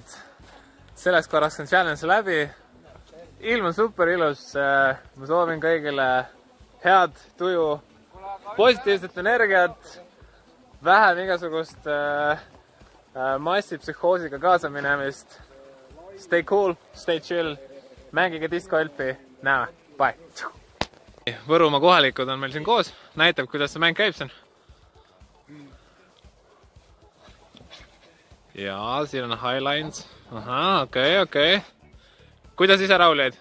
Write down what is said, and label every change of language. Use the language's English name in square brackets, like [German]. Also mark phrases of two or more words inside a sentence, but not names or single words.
[Estonian] Sellest korraks on challenge läbi. Ilm on super ilus. Ma soovin kõigile head tuju, positiivset energiat, vähem igasugust massipsühhoosiga kaasa minemist. [English] Stay cool, stay chill, [Estonian] mängige diskoelpi. Näeme, bye! Võrumaa kohalikud on meil siin koos. Näitab, kuidas see mäng käib siin. Jaa, siin on Highlines. Ahaa, okei. Kuidas ise Raul jäid?